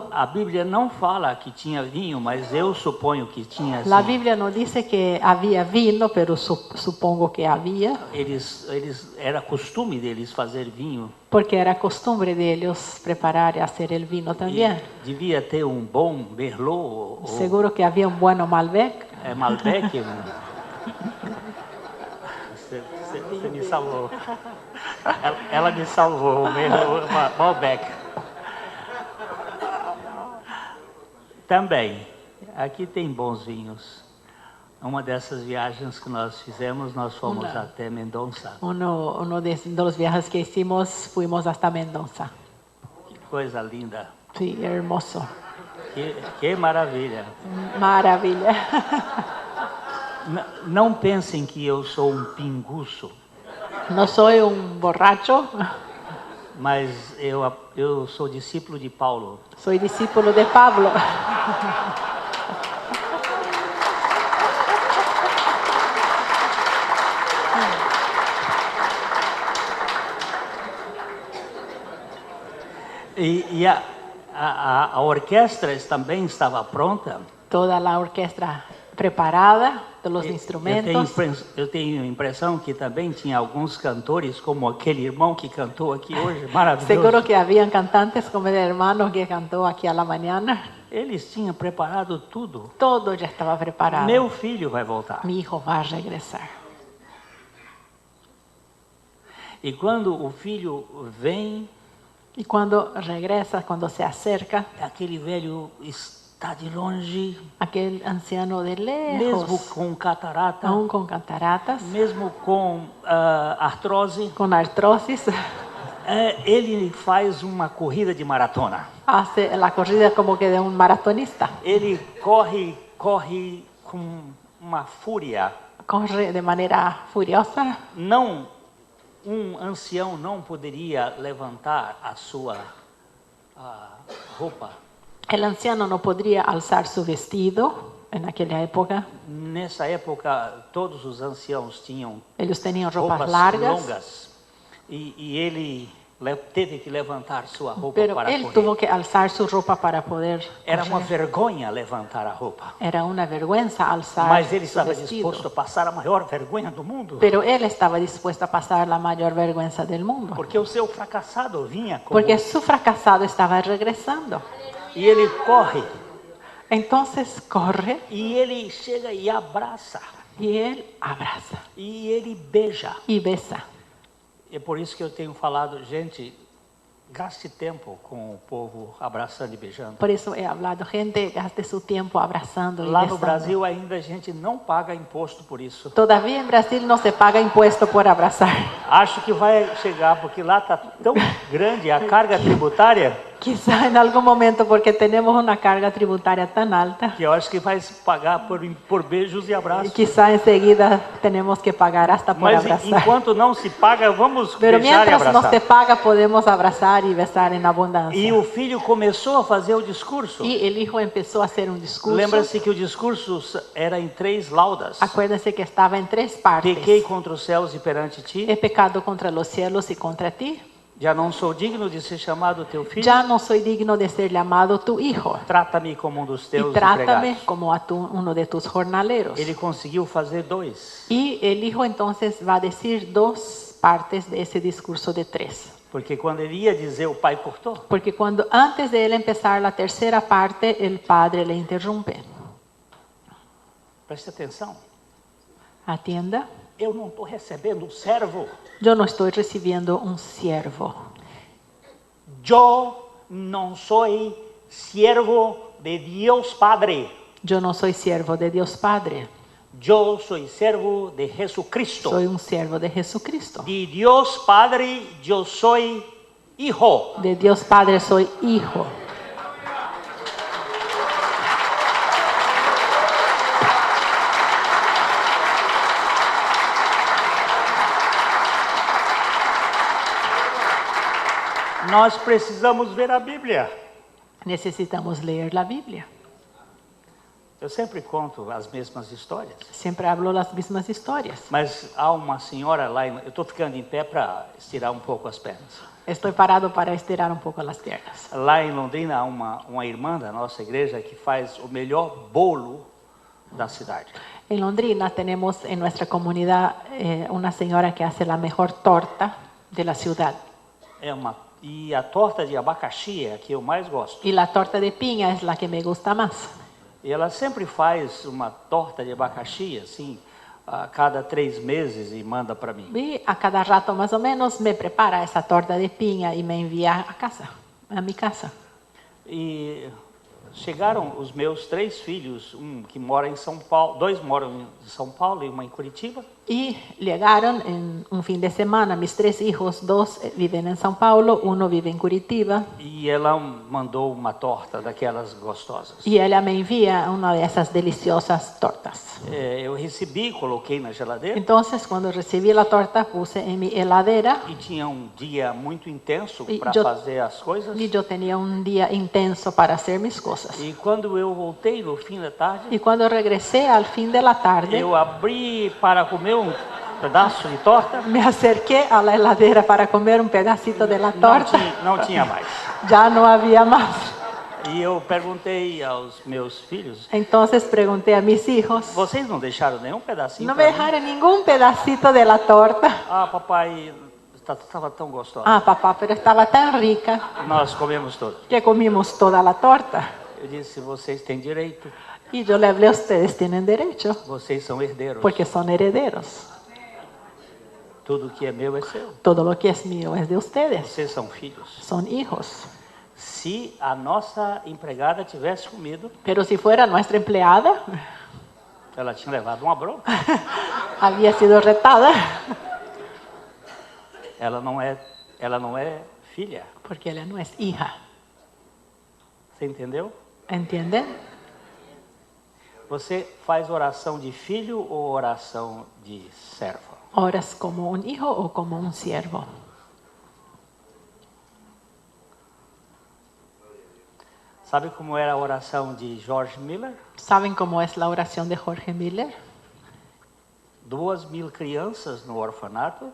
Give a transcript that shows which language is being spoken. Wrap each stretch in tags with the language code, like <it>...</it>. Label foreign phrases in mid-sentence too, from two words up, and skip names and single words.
<pt>A Bíblia não fala que tinha vinho, mas eu suponho que tinha.</pt> <es>La</es> <pt>Assim.</pt> <es>Biblia no dice que había vino, pero supongo que había,</es> <pt>Era costume deles fazer vinho.</pt> <es>porque era costumbre de ellos preparar y hacer el vino también.</es> <pt>E devia ter bom Merlot.</pt> <es>Seguro que había un bueno Malbec. Malbec.</es> <pt>Você me salvou. Ela me salvou, o Malbec. Também, aqui tem bons vinhos. Uma dessas viagens que nós fizemos, nós fomos até Mendonça.</pt> <es>Uno de los viajes que hicimos, fuimos hasta Mendoza.</es> <pt>Que coisa linda.</pt> <es>Sí, hermoso.</es> <pt>Que maravilha.</pt> <es>Maravilla.</es> <pt>Não pensem que eu sou pinguço,</pt> <es>No soy un borracho,</es> <pt>mas eu sou discípulo de Paulo.</pt> <es>soy discípulo de Pablo.</es> <pt>E a orquestra também estava pronta.</pt> <es>Toda la orquesta preparada, de los instrumentos.</es> <pt>Eu tenho a impressão que também tinha alguns cantores, como aquele irmão que cantou aqui hoje, maravilhoso.</pt> <es>Seguro que habían cantantes como el hermano que cantó aquí a la mañana.</es> <pt>Eles tinham preparado tudo.</pt> <es>Todo ya estaba preparado.</es> <pt>Meu filho vai voltar.</pt> <es>Mi hijo va a regresar.</es> <pt>E quando o filho vem,</pt> <es>Y cuando regresa, cuando se acerca,</es> <pt>aquele velho está de longe,</pt> <es>aquel anciano de</es> <pt>mesmo</pt> <es>lejos,</es> <pt>com catarata,</pt> <es>aún con cataratas,</es> <pt>mesmo com artrose,</pt> <es>con artrosis,</es> <pt>ele faz uma corrida de maratona.</pt> <es>hace la corrida como que de un maratonista.</es> <pt>Ele corre com uma fúria.</pt> <es>Corre de manera furiosa.</es> <pt>Não, ancião não poderia levantar a sua roupa.</pt> <es>El anciano no podría alzar su vestido en aquella época.</es> <pt>Nessa época, todos os anciãos tinham</pt> <es>Ellos tenían ropas</es> <pt>roupas</pt> <es>largas,</es> <pt>longas e ele teve que levantar sua roupa</pt> <es>pero</es> <pt>para</pt> <es>él</es> <pt>correr.</pt> <es>tuvo que alzar su ropa para poder</es> <pt>Era uma</pt> <es>correr.</es> <pt>vergonha levantar a roupa,</pt> <es>Era una vergüenza alzar</es> <pt>mas ele</pt> <es>su</es> <pt>estava</pt> <es>vestido.</es> <pt>disposto a passar a maior vergonha do mundo,</pt> <es>Pero él estaba dispuesto a pasar la mayor vergüenza del mundo.</es> <pt>porque o seu fracassado vinha como,</pt> <es>Porque su fracasado estaba regresando.</es> <pt>e ele corre</pt> <es>Entonces corre</es> <pt>e ele chega e abraça</pt> <es>y él abraza</es> <pt>e ele beija.</pt> <es>y besa.</es> <pt>É por isso que eu tenho falado, gente, gaste tempo com o povo abraçando e beijando.</pt> <es>Por eso he hablado, gente, gaste su tiempo abrazando y</es> <pt>Lá no</pt> <es>besando.</es> <pt>Brasil ainda a gente não paga imposto por isso.</pt> <es>Todavía en Brasil no se paga impuesto por abrazar.</es> <pt>Acho que vai chegar, porque lá está tão grande a carga tributária,</pt> <es>Quizá en algún momento, porque tenemos una carga tributaria tan alta,</es> <pt>que eu acho que vai pagar por beijos e abraços.</pt> <es>quizá enseguida tenemos que pagar hasta por</es> <pt>Mas</pt> <es>abrazar.</es> <pt>enquanto não se paga, vamos</pt> <es>Pero</es> <pt>beijar e</pt> <es>mientras no</es> <pt>abraçar.</pt> <es>se paga, podemos abrazar y besar en abundancia.</es> <pt>E o filho começou a fazer o discurso.</pt> <es>Y el hijo empezó a hacer un discurso.</es> <pt>Lembra-se que o discurso era em 3 laudas.</pt> <es>Acuérdense que estaba en 3 partes.</es> <pt>Pequei contra os céus e perante ti.</pt> <es>He pecado contra los cielos y contra ti.</es> <pt>Já não sou digno de ser chamado teu filho.</pt> <es>Ya no soy digno de ser llamado tu hijo.</es> <pt>Trata-me como dos</pt> <es>Y</es> <pt>teus</pt> <es>trátame</es> <pt>empregados.</pt> <es>como a uno de tus jornaleros.</es> <pt>Ele conseguiu fazer 2.</pt> <es>Y el hijo entonces va a decir 2 partes de ese discurso de 3.</es> <pt>Porque quando ele ia dizer, o pai cortou.</pt> <es>Porque cuando antes de él empezar la tercera parte, el padre le interrumpe.</es> <pt>Preste atenção.</pt> <es>Atienda.</es> <pt>Eu não estou recebendo um servo.</pt> <es>Yo no estoy recibiendo un siervo.</es> <pt>Eu não sou siervo de Deus Padre.</pt> <es>Yo no soy siervo de Dios Padre.</es> <pt>Eu sou servo de Jesucristo.</pt> <es>Soy un siervo de Jesucristo.</es> <pt>De Deus Padre, eu sou hijo.</pt> <es>De Dios Padre soy hijo.</es> <pt>Nós precisamos ver a Bíblia.</pt> <es>Necesitamos leer la Biblia.</es> <pt>Eu sempre conto as mesmas histórias.</pt> <es>Siempre hablo las mismas historias.</es> <pt>Mas há uma senhora lá, eu estou ficando em pé para estirar um pouco as pernas.</pt> <es>Estoy parado para estirar un poco las piernas.</es> <pt>Lá em Londrina há uma irmã da nossa igreja que faz o melhor bolo da cidade.</pt> <es>En Londrina tenemos en nuestra comunidad una señora que hace la mejor torta de la ciudad.</es> <pt>E a torta de abacaxi é a que eu mais gosto.</pt> <es>Y la torta de piña es la que me gusta más.</es> <pt>E ela sempre faz uma torta de abacaxi, assim, a cada 3 meses e manda para mim.</pt> <es>Y a cada rato más o menos me prepara esa torta de piña y me envía a casa, a mi casa.</es> <pt>E chegaram os meus 3 filhos, que mora em São Paulo, 2 moram em São Paulo e uma em Curitiba.</pt> <es>Y llegaron en un fin de semana, mis 3 hijos, 2 viven en São Paulo, 1 vive en Curitiba.</es> <pt>E ela mandou uma torta daquelas gostosas.</pt> <es>Y ella me envía una de esas deliciosas tortas.</es> <pt>Eu recebi, coloquei na geladeira.</pt> <es>Entonces, cuando recibí la torta, puse en mi heladera.</es> <pt>E tinha um dia muito intenso E para eu- fazer as coisas.</pt> <es>Y yo tenía un día intenso para hacer mis cosas.</es> <pt>E quando eu voltei no fim da tarde,</pt> <es>Y cuando regresé al fin de la tarde,</es> <pt>eu abri para comer um pedaço de torta.</pt> <es>me acerqué a la heladera para comer un pedacito de la torta.</es> <pt>Não tinha mais.</pt> <es>Ya no había más.</es> <pt>E eu perguntei aos meus filhos,</pt> <es>Entonces pregunté a mis hijos,</es> <pt>vocês não deixaram nenhum pedacinho</pt> <es>¿no me</es> <pt>para mim?</pt> <es>dejaron ningún pedacito de la torta?</es> <pt>Ah, papai, estava tão gostosa.</pt> <es>Ah, papá, pero estaba tan rica</es> <pt>Nós comemos todos.</pt> <es>que comimos toda la torta.</es> <pt>Eu disse, vocês têm direito,</pt> <es>Y yo le hablé, ustedes tienen derecho,</es> <pt>vocês são herdeiros.</pt> <es>porque son herederos.</es> <pt>Tudo que é meu é seu.</pt> <es>Todo lo que es mío es de ustedes.</es> <pt>Vocês são filhos.</pt> <es>Son hijos.</es> <pt>Se a nossa empregada tivesse comido,</pt> <es>Pero si fuera nuestra empleada,</es> <pt>ela tinha levado uma bronca.</pt> <es>había sido retada.</es> <pt>Ela não é filha.</pt> <es>Porque ella no es hija.</es> <pt>Você entendeu?</pt> <es>¿Entienden?</es> <pt>Você faz oração de filho ou oração de servo?</pt> <es>¿Oras como un hijo o como un siervo?</es> <pt>Sabe como era a oração de George Miller?</pt> <es>¿Saben cómo es la oración de Jorge Miller?</es> <pt>2.000 crianças no orfanato,</pt>